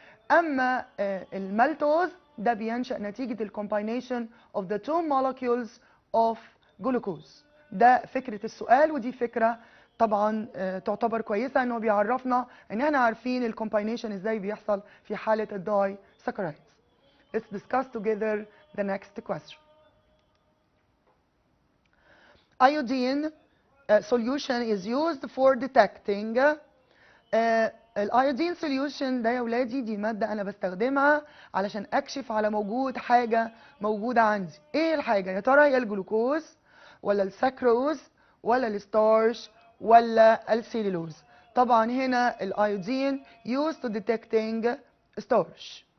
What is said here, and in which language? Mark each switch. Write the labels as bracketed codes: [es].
[ar] اما المالتوز ده بينشأ نتيجة الكومباينيشن [en] of the 2 molecules of glucose. [ar] ده فكرة السؤال، ودي فكرة طبعا تعتبر كويسة، انه بيعرفنا ان احنا عارفين الكومباينيشن ازاي بيحصل في حالة الداي ساكرايدز. [en] Let's discuss together the next question. Iodine solution is used for detecting [ar] الايودين سوليوشن ده يا ولادي دي ماده انا بستخدمها علشان اكشف على موجود حاجه موجوده عندي. ايه الحاجه يا ترى؟ هي الجلوكوز ولا السكروز ولا الستارش ولا السيلولوز؟ طبعا هنا الايودين [en] used to detecting starch.